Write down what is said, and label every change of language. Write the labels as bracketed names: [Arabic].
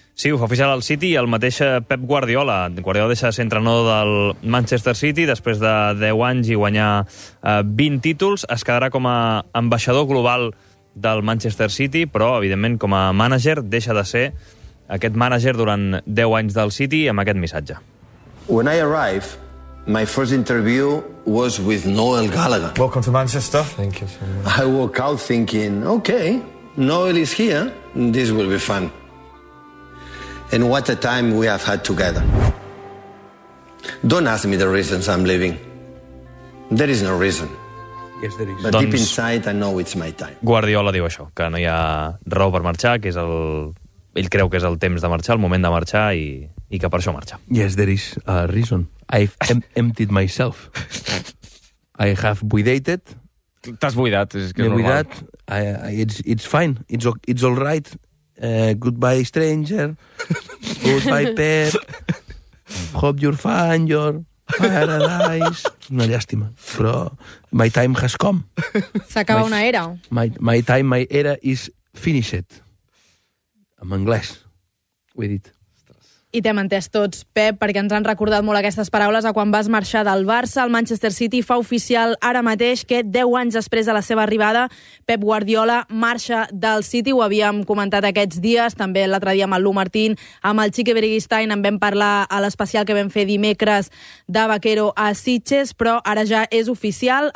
[Catalan] Sí, ho fa oficial al City i el mateix Pep Guardiola. Guardiola deixa de ser entrenador del Manchester City després de 10 anys i guanyar 20 títols. Es quedarà com a ambaixador global del Manchester City, però, evidentment, com a mànager, deixa de ser aquest mànager durant 10 anys del City amb aquest missatge. [English] When I arrive, my first interview was with Noel Gallagher. Welcome to Manchester. Thank you so much. I walk out thinking, okay, Noel is here, this will be fun. And what a time we have had together. Don't ask me the reasons I'm leaving. There is no reason. Yes, there is. But doncs, deep inside, I know it's my time. [Catalan] Guardiola diu això, que no hi ha raó per marxar, que és el... ell creu que és el temps de marxar, el moment de marxar, i que per això marxa. [English] Yes, there is a reason. I've emptied myself. I have buidated. [Catalan] T'has buidat, és que m'he buidat. [English] It's fine. It's all right. Goodbye, stranger. Goodbye, Pep. Hope you're fine, your paradise. [Catalan] Una llàstima, però [English] my time has come. [Catalan] S'acaba una era. [English] My time, my era is finished. [Catalan] En anglès, ho he dit. I t'hem entès tots, Pep, perquè ens han recordat molt aquestes paraules a quan vas marxar del Barça. El Manchester City fa oficial ara mateix que 10 anys després de la seva arribada, Pep Guardiola marxa del City. Ho havíem comentat aquests dies, també l'altre dia amb el Lu Martín, amb el Xique Beristain, en vam parlar a l'especial que vam fer dimecres de Vaquero a Sitges, però ara ja és oficial.